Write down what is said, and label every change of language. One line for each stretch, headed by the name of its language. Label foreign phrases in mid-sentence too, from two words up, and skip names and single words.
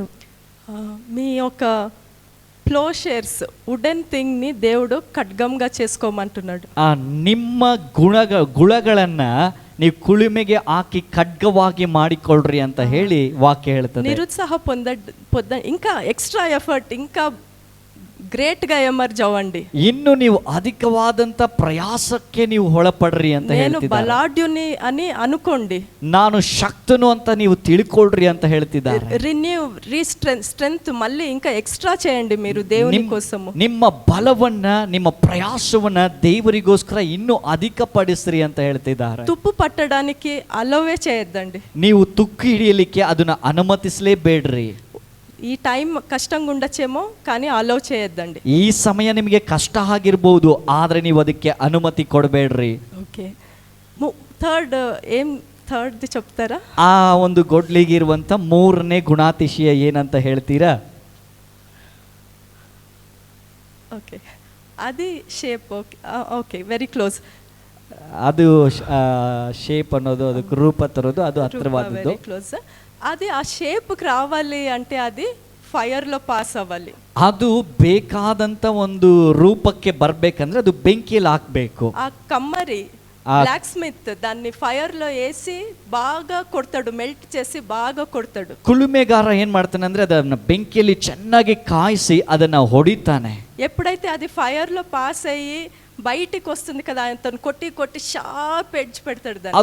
Telugu: మీ యొక్క
English: ploughshares wooden thing
Telugu: ని దేవుడు ఖడ్గంగా చేసుకోమంటున్నాడు.
Kannada: ನಿಮ್ಮ ಗುಣಗಳನ್ನ ನೀವು ಕುಳುಮೆಗೆ ಹಾಕಿ ಖಡ್ಗವಾಗಿ ಮಾಡಿಕೊಳ್ಳ್ರಿ ಅಂತ ಹೇಳಿ ವಾಕ್ಯ ಹೇಳ್ತದೆ.
Telugu: నిరుత్సాహ పొంద ఇంకా
English: extra effort
Telugu: ఇంకా గ్రేట్గా ఎమర్జ్ అవ్వండి.
Kannada: ಇನ್ನು ನೀವು ಅಧಿಕವಾದಂತ ಪ್ರಯಾಸಕ್ಕೆ ನೀವು ಒಳಪಡ್ರಿ ಅಂತ
Telugu: నేను
Kannada: ಹೇಳ್ತಿದ್ದಾರೆ.
Telugu: బలాఢ్యుని అని అనుకోండి.
Kannada: ನಾನು ಶಕ್ತನು ಅಂತ ನೀವು ತಿಳ್ಕೊಳ್ರಿ ಅಂತ ಹೇಳ್ತಿದ್ದಾರೆ.
English: renew strength
Telugu: మళ్ళీ ఇంకా ఎక్స్ట్రా చేయండి మీరు దేవుని కోసము.
Kannada: ನಿಮ್ಮ ಬಲವನ್ನ ನಿಮ್ಮ ಪ್ರಯಾಸವನ್ನ ದೇವರಿಗೋಸ್ಕರ ಇನ್ನೂ ಅಧಿಕಪಡಿಸ್ರಿ ಅಂತ ಹೇಳ್ತಿದ್ದಾರೆ.
Telugu: తుప్పు పట్టడానికి అలవే చేయొద్దండి.
Kannada: ನೀವು ತುಕ್ಕು ಹಿಡಿಯಲಿಕ್ಕೆ ಅದನ್ನ ಅನುಮತಿಸಲೇಬೇಡ್ರಿ.
Telugu: ఈ టైం కష్టంగా ఉండొచ్చేమో కానీ అలౌ చేయొద్దండి.
Kannada: ಈ ಸಮಯ ನಿಮಗೆ ಕಷ್ಟ ಆಗಿರ್ಬೋದು, ಆದ್ರೆ ನೀವು ಅದಕ್ಕೆ ಅನುಮತಿ ಕೊಡಬೇಡ್ರಿ.
Telugu: ఓకే. థర్డ్ది చెప్తారా?
Kannada: ಆ ಒಂದು ಗೊಡ್ಲಿಗೆ ಇರುವಂತ ಮೂರನೇ ಗುಣಾತಿಶಯ ಏನಂತ ಹೇಳ್ತೀರಾ?
Telugu: ఓకే, అది షేప్.
English: Okay okay, very close.
Kannada: ಅದು ಶೇಪ್ ಅನ್ನೋದು, ಅದಕ್ಕೆ ರೂಪ ತರೋದು, ಅದು ಹತ್ತಿರವಾದದ್ದು.
English: Very close.
Telugu: అది ఆ షేప్కి రావాలి అంటే అది ఫైర్లో పాస్ అవ్వాలి.
Kannada: ಅದು ಬೇಕಾದಂತ ಒಂದು ರೂಪಕ್ಕೆ ಬರ್ಬೇಕಂದ್ರೆ ಅದು ಬೆಂಕಿಯಲ್ಲಿ ಹಾಕ್ಬೇಕು.
Telugu: ఆ కమ్మరి బ్లాక్ స్మిత్ దాన్ని ఫైర్లో వేసి బాగా కొడతాడు, మెల్ట్ చేసి బాగా కొడతాడు.
Kannada: ಕುಲುಮೆಗಾರ ಏನ್ ಮಾಡ್ತಾನೆ ಅಂದ್ರೆ ಅದನ್ನ ಬೆಂಕಿಯಲ್ಲಿ ಚೆನ್ನಾಗಿ ಕಾಯಿಸಿ ಅದನ್ನ ಹೊಡಿತಾನೆ.
Telugu: ఎప్పుడైతే అది ఫైర్లో పాస్ అయ్యి బయటికి వస్తుంది కదా, తను కొట్టి కొట్టి
English: sharp edge
Telugu: పెడతాడు దాన్ని.